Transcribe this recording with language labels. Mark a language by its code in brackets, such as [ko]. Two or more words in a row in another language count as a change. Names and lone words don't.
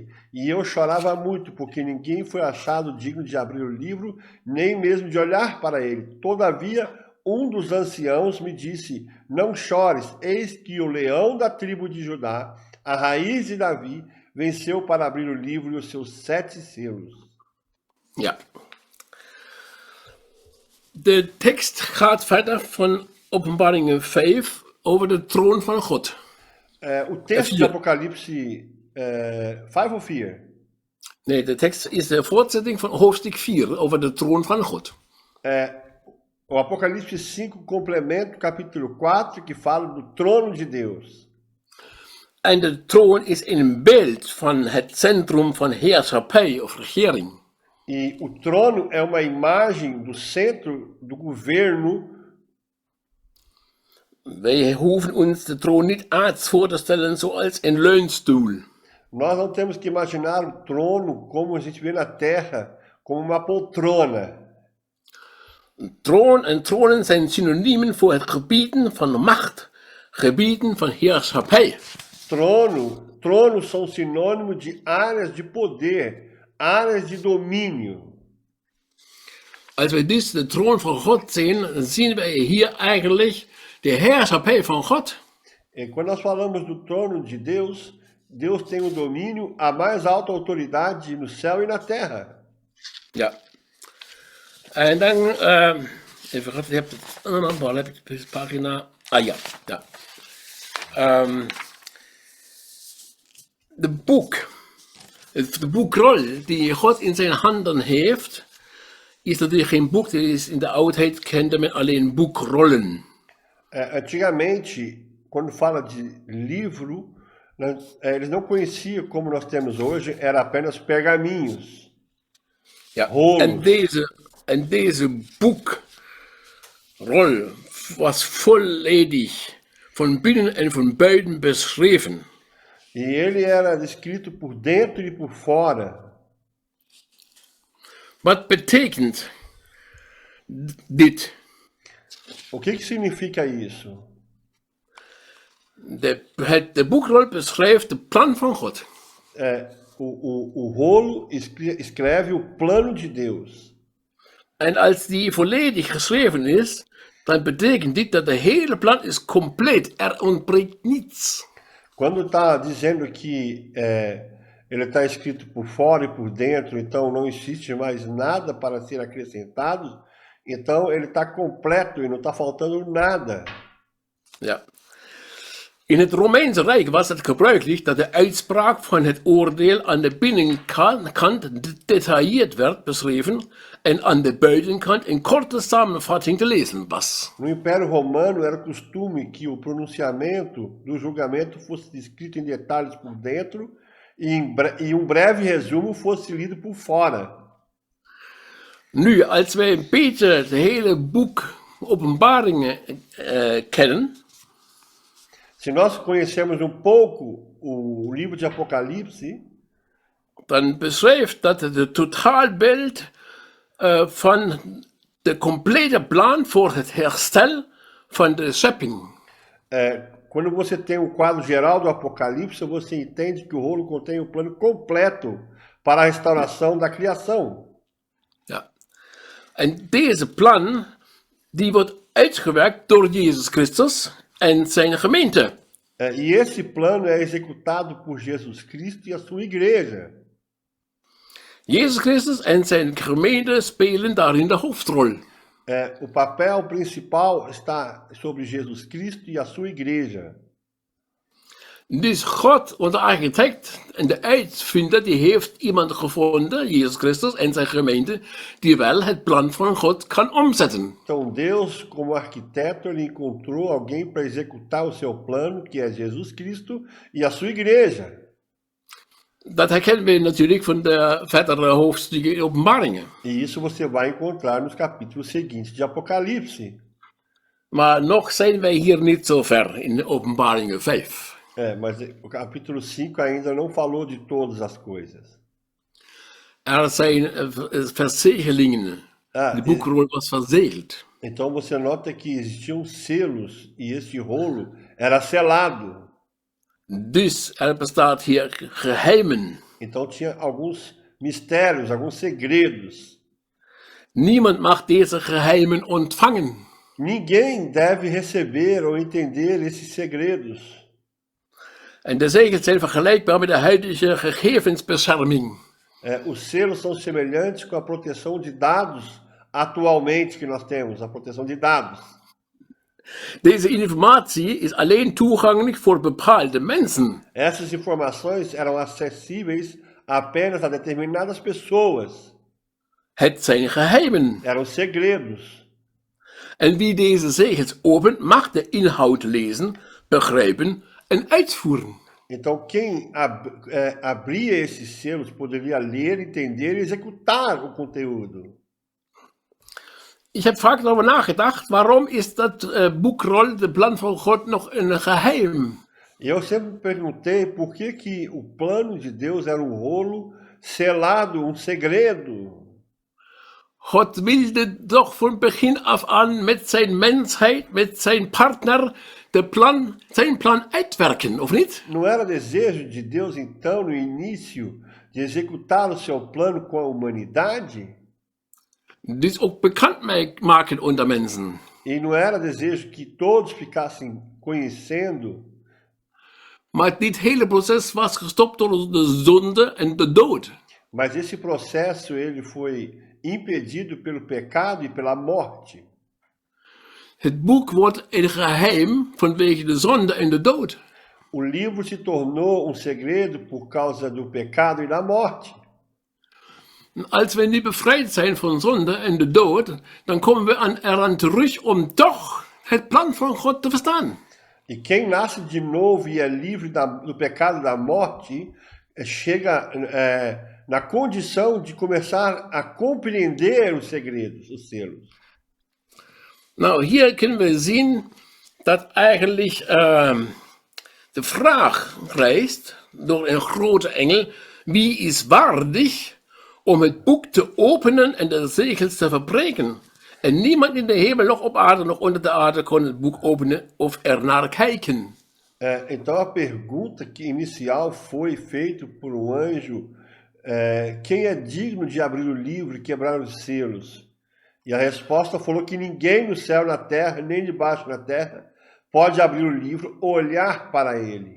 [pt] E eu chorava muito, porque ninguém foi achado digno de abrir o livro, nem mesmo de olhar para ele. Todavia, um dos anciãos me disse, não chores, eis que o leão da tribo de Judá, a raiz de Davi, venceu para abrir o livro e os seus 7 selos. [nl] Ja. De tekst gaat verder van Openbaringen 5 over de troon van God. [pt] O texto de Apocalipse 5 ou 4? [nl] Nee, de tekst is de voortzetting van hoofdstuk 4 over de troon van God. [pt] O Apocalipse 5 complementa o capítulo 4 que fala do trono de Deus. [nl] En de troon is een beeld van het centrum van heerschappij of regering. [pt] E o trono é uma imagem do centro do governo. [nl] Wij hoeven ons de troon niet aards voor te stellen zoals een leunstoel. [pt] Nós não temos que imaginar o trono como a gente vê na terra, como uma poltrona. [nl] Troon en tronen zijn synoniemen voor het gebieden van macht, gebieden van heerschappij. [pt] Tronos são sinônimos de áreas de poder, áreas de domínio. [nl] Als wij dus de troon van God zien, dan zien wij hier eigenlijk de heerschappij van God. [pt] E quando nós falamos do trono de Deus, Deus tem o domínio, a mais alta autoridade no céu e na terra. [nl] Ja. En dan, even wat, heb het, waar heb ik deze pagina? Ah ja, ja. De boekrol die God in zijn handen heeft, is natuurlijk geen boek. Dat is in de oudheid kende men alleen boekrollen. [pt] Antigamente, quando fala de livro, eles não conheciam como nós temos hoje, era apenas pergaminhos. [nl] Ja. [pt] Rolos. [nl] En deze boekrol was volledig van binnen en van buiten beschreven. [pt] E ele era descrito por dentro e por fora. [nl] Wat betekent dit? [pt] O que significa isso? [nl] De boekrol beschrijft het plan van God. [pt] O rolo escreve o plano de Deus. [nl] En als die volledig geschreven is, dan betekent dit dat de hele plan is compleet. Er ontbreekt niets. [pt] Quando está dizendo que ele está escrito por fora e por dentro, então não existe mais nada para ser acrescentado, então ele está completo e não está faltando nada. [nl] Ja. In het Romeinse Rijk was het gebruikelijk dat de uitspraak van het oordeel aan de binnenkant gedetailleerd werd beschreven en aan de buitenkant een korte samenvatting te lezen was. [pt] No Império Romano era costume que o pronunciamento do julgamento fosse descrito em detalhes por dentro e breve resumo fosse lido por fora. [nl] Nu, als wij een beetje het hele boek Openbaringen kennen, [pt] se nós conhecemos pouco o livro de Apocalipse, [nl] dan beschrijft dat het totaalbeeld van de complete plan voor het herstel van de schepping. [pt] Quando você tem quadro geral do Apocalipse, você entende que o rolo contém o plano completo para a restauração da criação. [nl] Ja. En deze plan, die wordt uitgewerkt door Jezus Christus en zijn gemeente. [pt] E esse plano é executado por Jesus Cristo e a sua igreja. [nl] Jezus Christus en zijn gemeente spelen daarin de hoofdrol. [pt] O papel principal está sobre Jesus Cristo e a sua igreja. [nl] Dus God, onze architect en de uitvinder, die heeft iemand gevonden, Jezus Christus en zijn gemeente, die wel het plan van God kan omzetten. [pt] Então Deus, como arquiteto, ele encontrou alguém para executar o seu plano, que é Jesus Cristo e a sua igreja. [nl] Dat herkennen we natuurlijk van de verdere hoofdstukken in Openbaringen. [pt] E isso você vai encontrar nos capítulos seguintes de Apocalipse. [nl] Maar nog zijn wij hier niet zo ver in Openbaringen 5. [pt] Mas o capítulo 5 ainda não falou de todas as coisas. [nl] Er zijn verzegelingen. De boekrol was verzegeld. [pt] Então você nota que existiam selos e esse rolo era selado. [nl] Dus er bestaat hier geheimen. [pt] Então tinha alguns mistérios, alguns segredos. [nl] Niemand mag deze geheimen ontvangen. [pt] Ninguém deve receber ou entender esses segredos. [nl] En de zegels zijn vergelijkbaar met de huidige gegevensbescherming. [pt] Os selos são semelhantes com a proteção de dados atualmente que nós temos, a proteção de dados. [nl] Deze informatie is alleen toegankelijk voor bepaalde mensen. [pt] Essas informações eram acessíveis apenas a determinadas pessoas. [nl] Het zijn geheimen. [pt] Eram segredos. [nl] En wie deze zegels opent, mag de inhoud lezen, begrijpen en uitvoeren. [pt] Então quem abria esses selos poderia ler, entender e executar o conteúdo. [nl] Ik heb vaak erover nagedacht, waarom is dat boekrol, de plan van God, nog een geheim? [pt] Eu sempre me perguntei por que o plano de Deus era um rolo selado, segredo. [nl] God wilde toch van begin af aan met zijn mensheid, met zijn partner, zijn plan uitwerken, of niet? [pt] Não era desejo de Deus, então, no início, de executar o seu plano com a humanidade? [nl] Dus ook bekend maken onder mensen. [pt] E não era desejo que todos ficassem conhecendo? [nl] Maar dit hele proces was gestopt door de zonde en de dood. [pt] Mas esse processo ele foi impedido pelo pecado e pela morte. [nl] Het boek wordt een geheim vanwege de zonde en de dood. [pt] O livro se tornou segredo por causa do pecado e da morte. [nl] Als we niet bevrijd zijn van zonde en de dood, dan komen we eraan terug om toch het plan van God te verstaan. [pt] E quem nasce de novo e é livre do pecado e da morte, chega na condição de começar a compreender os segredos, os selos. [nl] Nou, hier kunnen we zien dat eigenlijk de vraag rijst door een grote engel, wie is waardig om het boek te openen en de zegels te verbreken? En niemand in de hemel, nog op aarde, nog onder de aarde kon het boek openen of ernaar kijken. [pt] Então a pergunta inicial foi feita por anjo, quem é digno de abrir o livro e quebrar os selos? E a resposta falou que ninguém no céu, na terra, nem debaixo na terra, pode abrir o livro, olhar para ele.